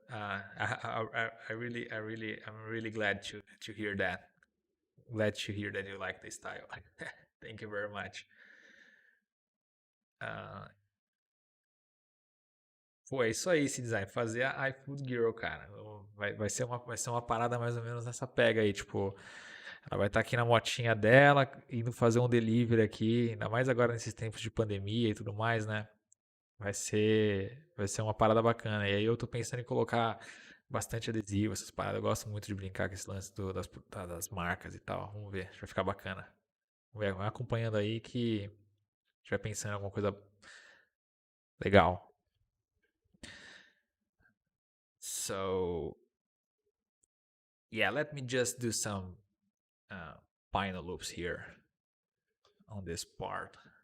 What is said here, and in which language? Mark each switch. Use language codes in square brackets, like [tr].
[en] I'm really glad to hear that. Glad to hear that you like the style. Thank you very much. [pt] Uh, Pô, é isso aí, esse design. Fazer a iFood Girl, cara. Vai ser uma parada mais ou menos nessa pega aí. Tipo, ela vai estar aqui na motinha dela, indo fazer um delivery aqui. Ainda mais agora nesses tempos de pandemia e tudo mais, né? Vai ser uma parada bacana. E aí eu tô pensando em colocar bastante adesivo, essas paradas. Eu gosto muito de brincar com esse lance das marcas e tal. Vamos ver, vai ficar bacana. Vamos ver, vai acompanhando aí que a gente vai pensando em alguma coisa legal. [en] So, yeah, let me just do some uh, final loops here on this part.